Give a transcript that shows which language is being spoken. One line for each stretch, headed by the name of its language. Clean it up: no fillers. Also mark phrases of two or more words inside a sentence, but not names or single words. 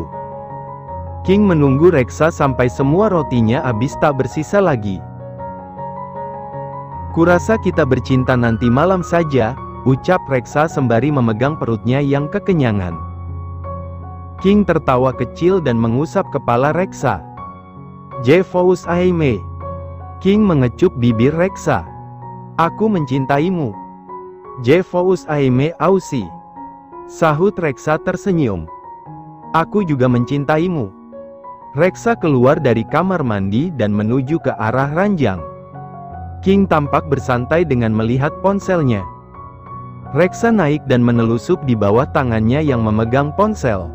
Indonesian: King menunggu Reksa sampai semua rotinya habis tak bersisa lagi. Kurasa kita bercinta nanti malam saja, ucap Reksa sembari memegang perutnya yang kekenyangan. King tertawa kecil dan mengusap kepala Reksa.
French: Je vous aime.
Indonesian: King mengecup bibir Reksa. Aku mencintaimu.
French: Je vous aime aussi.
Indonesian: Sahut Reksa tersenyum. Aku juga mencintaimu. Reksa keluar dari kamar mandi dan menuju ke arah ranjang. King tampak bersantai dengan melihat ponselnya. Reksa naik dan menelusup di bawah tangannya yang memegang ponsel.